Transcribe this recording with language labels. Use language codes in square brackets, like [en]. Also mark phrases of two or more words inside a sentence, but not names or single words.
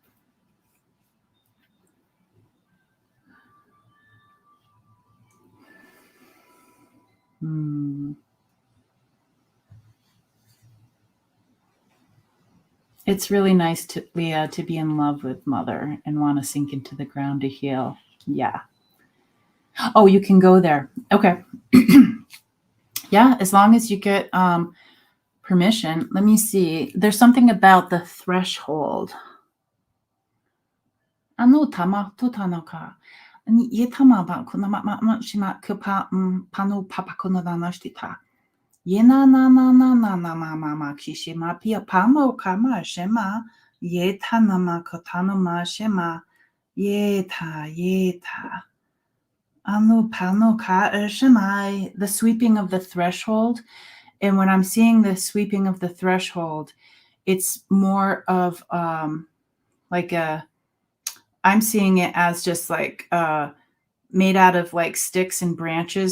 [en] It's really nice to Leah to be in love with mother and want to sink into the ground to heal. Yeah. Oh, you can go there. Okay. Yeah, as long as you get permission. Let me see. There's something about the threshold. Tama Tutah no ka. Ye tama ba kuna ma shima kupa panu papa kuna da nashtita. Ye na ma kishima pia pamo kama shema ye tanama kotano ma shema ye ta. Anu pano ka shemai. The sweeping of the threshold. And when I'm seeing the sweeping of the threshold, it's more of like I'm seeing it as just like made out of like sticks and branches.